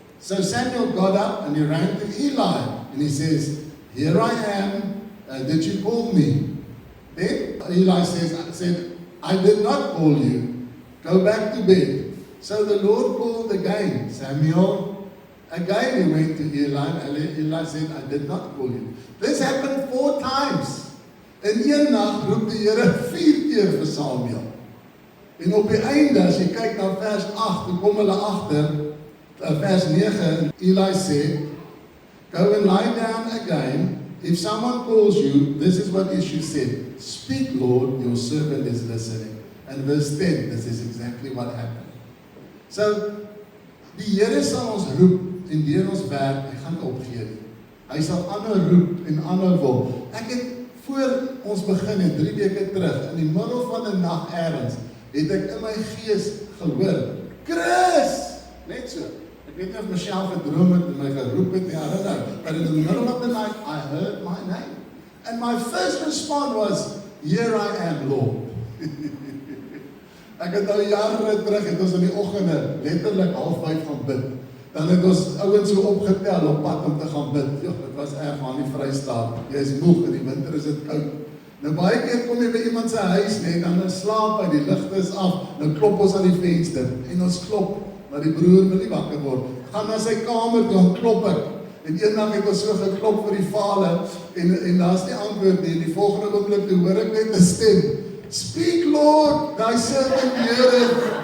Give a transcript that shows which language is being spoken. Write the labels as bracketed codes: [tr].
[en] So Samuel got up and he ran to Eli. And he says, here I am. Did you call me? Then Eli said, I did not call you. Go back to bed. So the Lord called again, Samuel. Again he went to Eli, and Eli said, I did not call you. This happened 4 times. [af] In een nag roep die Here 4 keer vir Samuel. En op die einde, as jy kyk na vers 8, dan kom hulle agter, vers 9, [en] Eli said, go and lie down again. If someone calls you, this is what you should say. Speak, Lord, your servant is listening. And verse 10, this is exactly what happened. [af] So, die Here sal ons roep en deur ons werk, hy gaan opgee nie. Hy sal ander roep en ander wil. Ek het voor ons begin het 3 weke terug, in die middel van 'n nag ergens, het ek in my gees gehoor, Chris! Net so. Ek weet nie of Michelle gedroom het en my geroep het nie, [en] I don't know. But in the middle of the night, I heard my name. And my first response was, here I am, Lord. [af] Ek het nou jare terug, het ons in die oggende, letterlik 4:30 gaan bid. Dan het ons ouens so opgetel op pad om te gaan bid. Jo, dit was erg aan die Vrystaat. Jy is moeg, in die winter is dit koud. Nou baie keer kom jy by iemand se huis, net dan slaap hy, die ligte is af, nou klop ons aan die venster, en ons klop, maar die broer wil nie wakker word. Gaan na sy kamer, dan klop ek. En eendag het ons so geklop vir die vader, en daar's nie antwoord nie, en die volgende oomblik toe hoor ek net 'n stem. [en] Speak, Lord, thy servant heareth.